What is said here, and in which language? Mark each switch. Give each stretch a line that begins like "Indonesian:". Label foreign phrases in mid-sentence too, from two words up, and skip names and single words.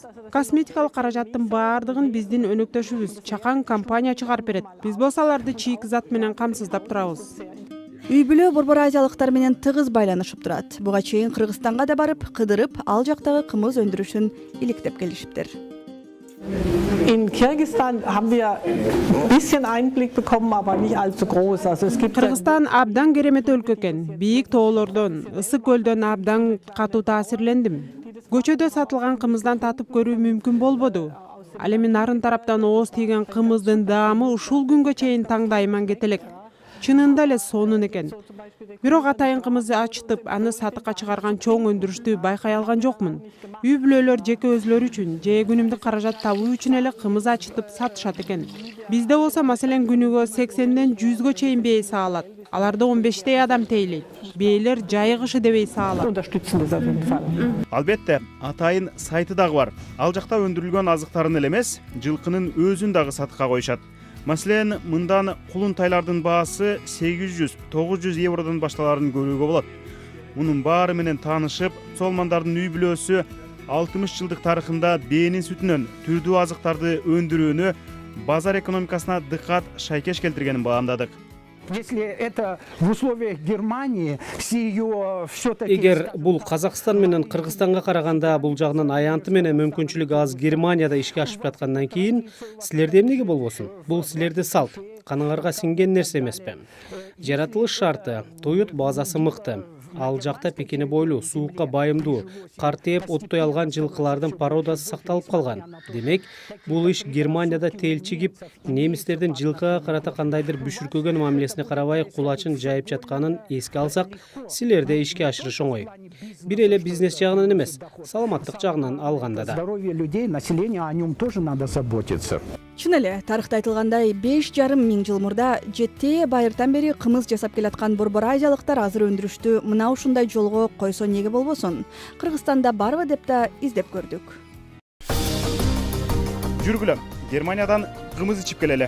Kyrgyz: Косметикалык каражаттын баардыгын биздин өнөктөшүбүз чакан компания чыгарып берет. Биз болсо аларды чийик зат менен камсыздап турабыз. Үй бүлө борбор азиялыктар менен тыгыз байланышып турат. Буга чейин Кыргызстанга да барып, кыдырып, ал жактагы кымыз өндүрүшүн иликтеп келишиптир.
German: In Kirgisistan haben wir ein bisschen Einblick bekommen, aber nicht allzu groß. Also es gibt
Kyrgyz: Кыргызстан абдан керемет өлкө экен. Бийик тоолордон, ысык көлдөн абдан катуу таасирлендим. Көчөдө сатылган кымыздан татып көрүү мүмкүн болбоду. Ал эми нарын тараптан ооз тийген кымыздын даамы ушул күнгө чейин таңдайыман кетелек. Чынында эле сонун экен. Бирок атайын кымызды ачытып, аны сатыкка чыгарган чоң өндүрүштү байкай алган жокмун. Үй бүлөлөр жеке өзлөрү үчүн, же күнүмдүк каражат табуу үчүн эле кымыз ачытып сатышат экен. Бизде болсо маселен күнүгө 80ден 100гө чейин бээ саалат. Аларда 15дей адам тейлейт. Бээлер жайыгышы дебей саалат.
German: unterstützen das auf jeden Fall.
Kyrgyz: Албетте, атайын сайты дагы бар. Ал жакта өндүрүлгөн азыктарын эле эмес, жылкынын өзүн дагы сатыкка коюшат. Маселен, мындан кулунтайлардын баасы 800-900 евродон башталарын көрүүгө болот. Мунун баары менен таанышып, Солмандардын үй бүлөсү 60 жылдык тарыхында бээнин сүтүнөн түрдүү азыктарды өндүрүүнү базар экономикасына дыккат шайкеш келтиргенин баамдадык.
Russian: Если это в условиях Германии, с ее все-таки...
Kyrgyz: Эгер бул Казакстан менен Кыргызстанга караганда бул жагынан аянты менен мүмкүнчүлүгү аз Германияда ишке ашып жаткандан кийин силерде эмнеге болбосун? Бул силерде салт, каныңарга сиңген нерсе эмеспи? Жаратылыш шарты, туют базасы мыкты. Ал жакта пекене бойлуу, суукка байымдуу, картээп оттой алган жылкылардын породасы сакталып калган. Демек, бул иш Германияда телчигип, немистердин жылкыга карата кандайдыр бүшүркөгөн мамилесине карабай кулачын жайып жатканын эске алсак, силерде ишке ашырыш оңой. Бир эле бизнес жагынан эмес, саламаттык жагынан алганда да.
Russian: Здоровье людей, населения, о нем тоже надо заботиться.
Kyrgyz: Чын эле тарыхта айтылгандай 5,5 миң жыл мурда жетте байыртан бери кымыз жасап келаткан борбор азиялыктар азыр өндүрүштү мына ушундай жолго койсо неге болбосун? Кыргызстанда барбы деп да издеп көрдүк. Жүргүлө, Германиядан кымыз ичип келеле.